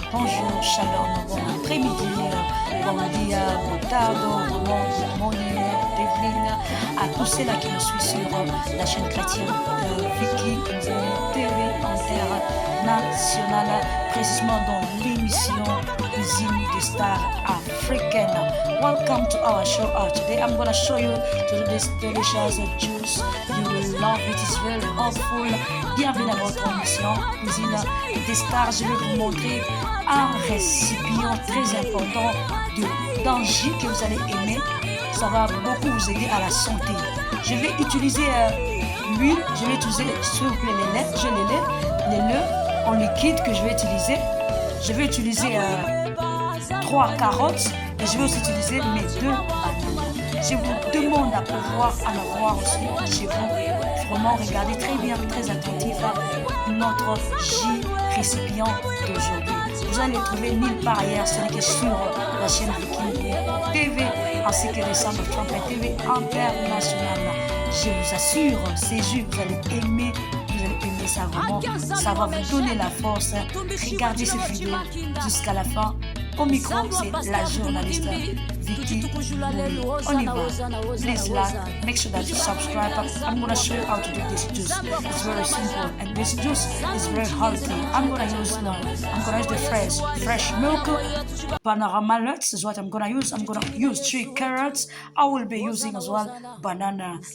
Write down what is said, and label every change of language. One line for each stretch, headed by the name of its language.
French: Bonjour, shalom, bon après-midi, bon dia, bon tardo, bon morning, evening à tous ceux-là qui nous suivent sur la chaîne chrétienne Vicky TV internationale, précisément dans l'émission Cuisine des stars africaines.
English: Welcome to our show. Today I'm gonna show you this delicious juice. You will love it. It's very helpful.
French: Bienvenue à votre émission Cuisine des stars. Je vais vous montrer un récipient très important d'un jus que vous allez aimer. Ça va beaucoup vous aider à la santé. Je vais utiliser l'huile. Je vais utiliser s'il vous plaît les laits en liquide que je vais utiliser. Je vais utiliser 3 carottes et je vais aussi utiliser mes 2 bananes. Je vous demande à pouvoir en avoir aussi chez vous. Vraiment, regardez très bien, très attentif à notre jus récipient d'aujourd'hui. Vous allez trouver nulle part ailleurs, ce n'est que sur la chaîne Vicky TV ainsi que les Sound of Trumpet TV internationale. Je vous assure, ces jus, vous allez aimer ça vraiment. Ça va vous donner la force. Regardez cette vidéo jusqu'à la fin. Au micro, c'est la journaliste Vicky. On y va.
English: Please like, make sure that you subscribe. I'm going to show you how to do this juice. It's very simple and this juice is very healthy. I'm going to use the fresh milk. Panorama nuts is what I'm going to use. I'm going to use 3 carrots. I will be using as well banana.